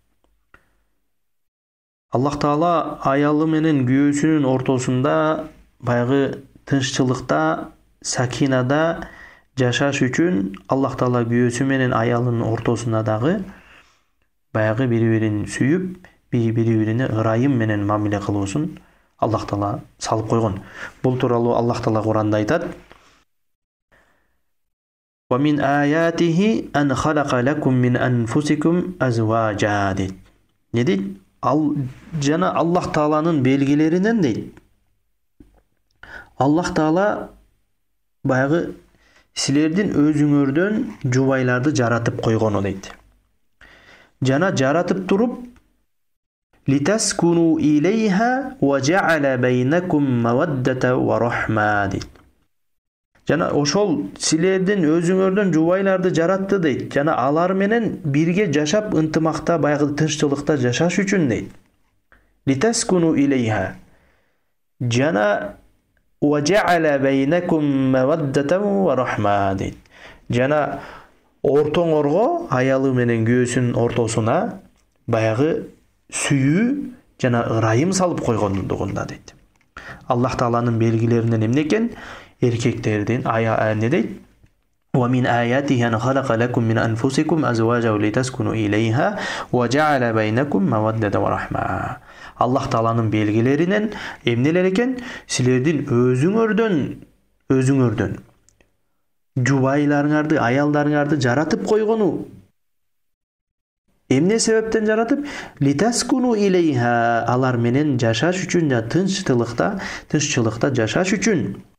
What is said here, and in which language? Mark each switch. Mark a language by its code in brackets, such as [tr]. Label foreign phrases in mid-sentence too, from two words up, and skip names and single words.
[ky] Аллах Таала аялы менен күйөөсүнүн ортосунда баягы тынччылыкта, сакинада жашаш үчүн Аллах Таала күйөөсү менен аялынын ортосуна дагы баягы бири-бирин сүйүп, бири-бирине ырайым менен мамиле кылуусун Аллах Таала салып койгон. Бул тууралуу Аллах Таала Куранда айтат: [ar] "ومن آياته أن خلق لكم من أنفسكم أزواجا" [ky] дейт. Не дейт? Жана Аллах Тааланын белгилеринен дейт. Аллах Таала баягы силердин өзүңөрдөн жубайларды жаратып койгону дейт. Жана жаратып туруп [ar] لتسكنوا إليها وجعل بينكم مودة ورحمة дейт. [ky] Жана ошол силердин өзүңөрдөн жубайларды жаратты дейт. Жана алар менен бирге жашап ынтымакта, баягы тынччылыкта жашаш үчүн дейт. [ar] لتسكنوا إليها. Жана وجعل بينكم مودة ورحمة дейт. [ky] Жана ортоңорго, аялы менен күйөөсүнүн ортосуна баягы сүйүү жана ырайым салып койгондугунда дейт. Аллах Тааланын белгилеринен эмне экен? Эркектердин не дейт? [ar] ومن آياته أن خلق لكم من أنفسكم أزواجا لتسكنوا إليها وجعل بينكم مودة ورحمة. [ky] Аллах Тааланын белгилеринен эмнелер экен? Силердин өзүңөрдөн жубайларыңарды, аялдарыңарды жаратып койгону. Эмне себептен жаратып? [ar] لتسكنوا إليها, [ky] алар менен жашаш үчүн, тынччылыкта жашаш үчүн.